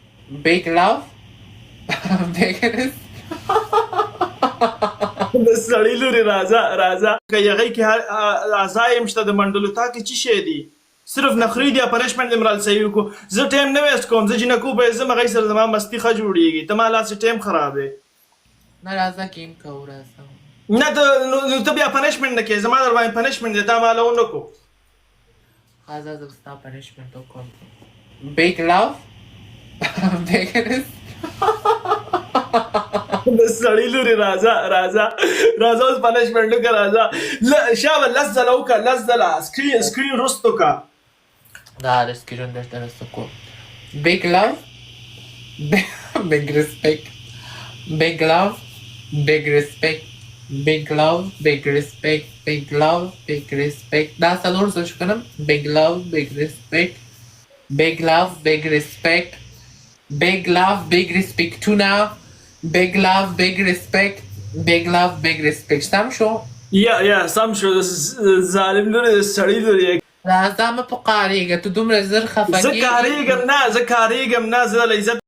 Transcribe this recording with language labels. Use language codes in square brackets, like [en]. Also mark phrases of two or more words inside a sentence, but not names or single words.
[en] big love, big [ps] د سړی لورې راځه که یغی کې اعضا یې مشته د منډلو تا کې څه شی دي صرف نخري دي پنشمنټ دې مرال صحیح وکړو زه ټایم نه ویسټ کوم زه جنکو به ځم هغې سره زما مستي ښه جوړېږي ته ما لاسې ټایم خرابې نه راځه ګیم کوو راځه نه نو ته بیا پنشمنټ نه کوې زما در باندې پنشمنټ دی تا ما له ونه کړو راځه زه ستا پنشمنټ وکړم [en] big love, big [ps] د سړی لورې راځه اوس پنشمنټ وکړه راځه شابه لس ځله وکړه لس ځله سکرین رست وکړه دا د سکرین درته رسته کوم [en] big love, big respect, big love, big respect, [ps] big love, big respect, big love, big respect دا څلور ځله شو کنم big love, big respect, big love, big respect, big love, big respect tuna, big love, big respect, big love, big respect سم شو یا سم شو ظالم لورې د سړی لورې راځه مه په قارېږه ته دومره زر خفه زه کارېږم نه زه له عزت